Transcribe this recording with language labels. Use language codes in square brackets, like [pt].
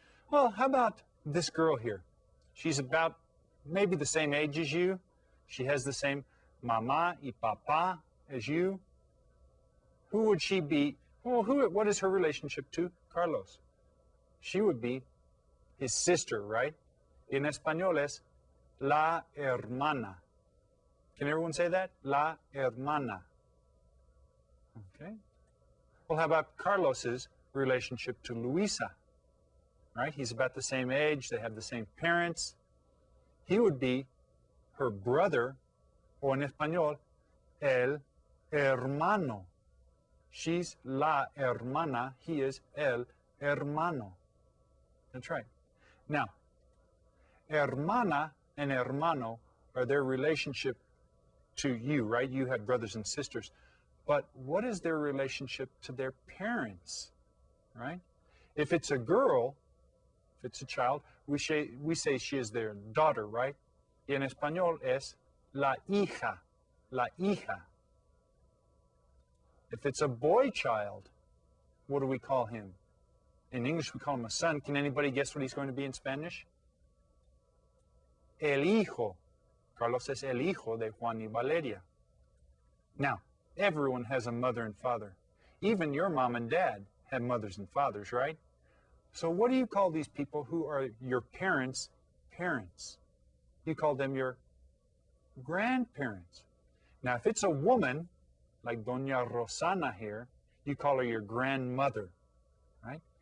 [en] Well, how about this girl here? She's about maybe the same age as you. She has the same [es] mamá y papá [en] as you. Who would she be? Well, what is her relationship to Carlos? She would be his sister, right? [es] En español es la hermana. [en] Can everyone say that? [es] La hermana. [en] Okay. Well, how about Carlos's relationship to Luisa? Right? He's about the same age. They have the same parents. He would be her brother, [es] o en español, el hermano. [en] She's [es] la hermana. [en] He is [es] el hermano. [en] That's right. Now, hermana and hermano are their relationship to you, right? You have brothers and sisters. But what is their relationship to their parents, right? If it's a girl, if it's a child, we say she is their daughter, right? [es] Y en español es la hija, la hija. [en] If it's a boy child, what do we call him? In English, we call him a son. Can anybody guess what he's going to be in Spanish? [es] El hijo. Carlos es el hijo de Juan y Valeria. [en] Now, everyone has a mother and father. Even your mom and dad have mothers and fathers, right? So what do you call these people who are your parents' parents? You call them your grandparents. Now, if it's a woman, like Doña Rosana here, you call her your grandmother, right?